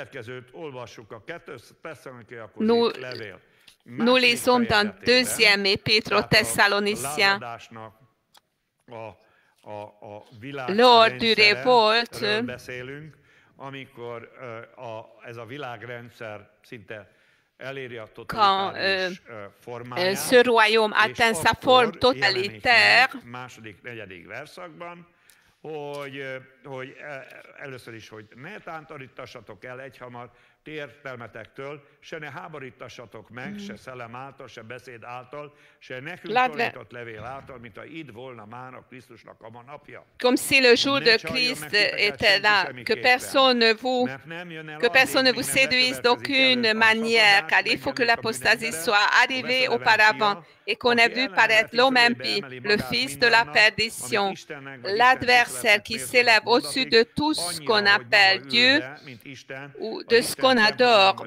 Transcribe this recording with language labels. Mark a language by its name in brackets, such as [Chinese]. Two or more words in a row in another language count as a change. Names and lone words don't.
[French] nous lisons dans 2e Épître aux Thessaloniciens, lors du révolte, quand ce royaume atteint sa forme totalitaire, [Hungarian] először is, hogy ne tántorítassatok el egyhamar ti értelmetektől, se ne háborítassatok meg, se szellem által, se beszéd által, se nekünk tanított levél által, mint ha itt volna már a Krisztusnak a napja. [French] Comme si le jour de Christ était là, que personne ne vous séduise d'aucune manière, car il faut que l'apostasie soit arrivée auparavant et qu'on ait vu paraître l'homme impie, le fils de la perdition, l'adversaire qui s'élève au-dessus de tout ce qu'on appelle Dieu ou de ce qu'on adore.